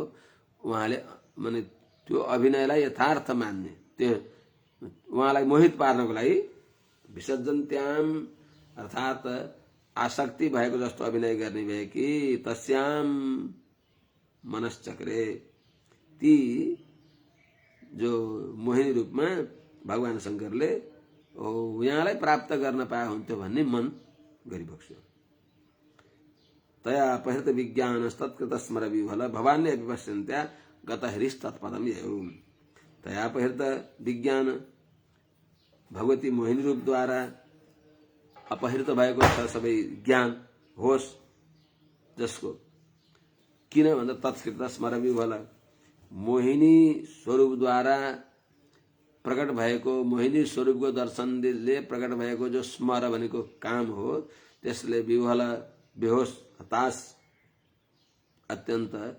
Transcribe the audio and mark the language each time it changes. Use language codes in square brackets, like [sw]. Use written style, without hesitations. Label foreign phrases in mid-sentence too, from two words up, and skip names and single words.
[ne] उहाँले, माने त्यो अभिनयलाई यथार्थ मान्ने, त्यो उहाँलाई मोहित पार्नको लागि विसर्जन्त्याम, अर्थात् आसक्ति भएको जस्तो अभिनय गर्ने भए कि [sa] तस्याम मनश्चक्रे, [ne] ती जो मोहिनी रूपमा भगवान शंकरले यहाँलाई प्राप्त गर्न पाए हुन्थ्यो भन्ने मन गरिबक्स्यो। [sa] तया अपहृत विज्ञान तत्कृत स्मर विभल भवान्य विपश्यन्त्या गत हरिस्तत्पदम यौ। तया अपहृत विज्ञान, [ne] भगवती मोहिनी रूप द्वारा अपहृत भएको छ सबै ज्ञान, होश, जसको किन भन्दा [sa] तत्कृत स्मर विभल, [ne] मोहिनी स्वरूप द्वारा प्रकट भएको, मोहिनी स्वरूपको दर्शनले प्रकट भएको जो स्मर भनेको काम हो, त्यसले विभल, बेहोस, हताश, अत्यन्त